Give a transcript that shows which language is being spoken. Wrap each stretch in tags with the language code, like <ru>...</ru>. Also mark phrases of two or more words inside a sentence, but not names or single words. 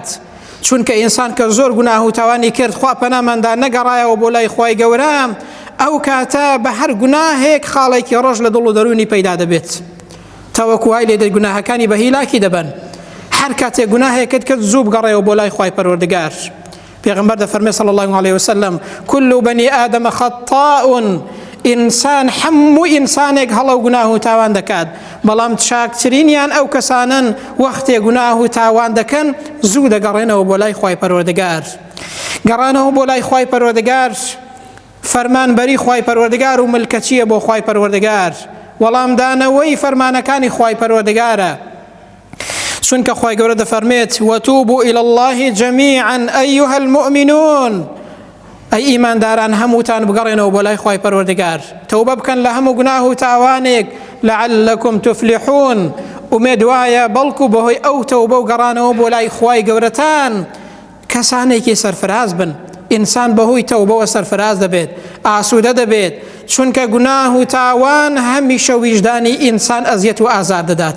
<ckb>چونکە ئینسان کە زۆر گوناه و تاوانی کرد خوا پەناماندا نەگەڕایەوە بۆ لای خوای گەورە، ئەو کاتە بە هەر گوناهێک خاڵێکی ڕۆژ لە دڵ و دەرونی پەیدا دەبێت. تەوەکو وای لێ دەی گوناهەکانی بە هیلاکی دەبن. هەر کاتێ گوناهێکت کرد زوو بگەڕێەوە بۆ لای خوای پەروەردگار. پێغەمبەر دەفەرمێ</ckb> <ar>صلی الله علیه وسلم كل بني آدم خطاء،</ar> <ckb>ئینسان هەموو ئینسانێک هەڵە و گوناه و تاوان دەکات، بەڵام چاکترینیان ئەو کەسانن وەختێ گوناه و تاوان دەکەن زوو دەگەڕێنەوە بۆ لای خوای پەروەردگار. گەڕانەوە بۆ لای خوای پەروەردگار فەرمانبەری خوای پەروەردگار و ملکەچیە بۆ خوای پەروەردگار، وەڵام دانەوەی فەرمانەکانی خوای پەروەردگارە. چونکە خوای گەورە دەفەرمێت</ckb> <ar>وتوبوا إلى الله جميعا أيها المؤمنون،</ar> <ckb>ئەی ئیمانداران هەمووتان بگەڕێنەوە بۆ لای خوای پەروەردگار، تەوبە بکەن لە هەموو گوناه و تاوانێک</ckb> <ar>لعلكم تفلحون.</ar> <ckb>ئومێد وایە بەڵکو بەهۆی ئەو تەوبە و گەڕانەوە بۆ لای خوای گەورەتان کەسانێکی سەرفراز بن. ئینسان بەهۆی تەوبەوە سەرفراز دەبێت، ئاسوودە دەبێت، چونکە گوناه و تاوان هەمیشە ویژدانی ئینسان ئەزیەت و ئازار دەدات.</ckb>